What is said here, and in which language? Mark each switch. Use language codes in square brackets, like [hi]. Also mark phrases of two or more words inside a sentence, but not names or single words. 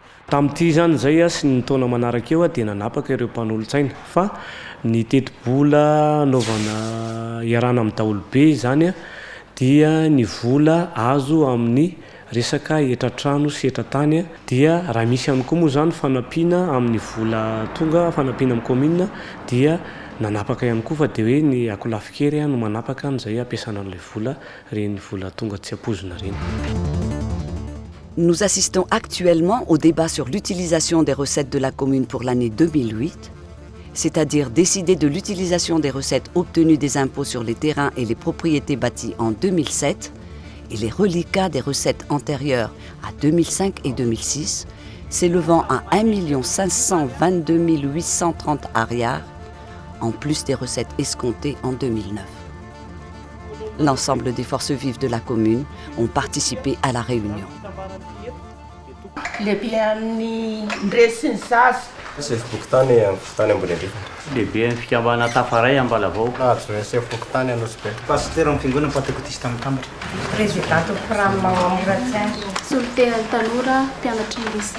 [mg] Tamin'ity zany zay sy ny taona manaraka eo dia nanapaka ireo mpanolontsaina fa ny teti-bola anaovana iarana amin'ny daholobe zany dia ny vola azo amin'ny resaka etratrano sy etratany dia raha misy ihany koa moa zany fanampiana amin'ny vola tonga fanampiana amin'ny commune dia nanapaka ihany koa fa dia hoe ny akolafikery no manapaka an'izay ampiasana an'ilay vola reny vola tonga tsy ampoizina reny. [fr] Nous assistons actuellement au débat sur l'utilisation des recettes de la commune pour l'année 2008, c'est-à-dire décider de l'utilisation des recettes obtenues des impôts sur les terrains et les propriétés bâties en 2007 et les reliquats des recettes antérieures à 2005 et 2006, s'élevant à 1 522 830 ariars, en plus des recettes escomptées en 2009. L'ensemble des forces vives de la commune ont participé à la réunion. [mg] Sy fokotany fokotany ambony andrefa. Lehibe fikambana tafaray Ambalavao. Sy fokotany anosy be. Pasteur amin'ny fiangonana Pentekôtista amin'ny Tambatra. Présidente Frama Moratsiaso. Solitaire Tanora mpianatry ny lycée.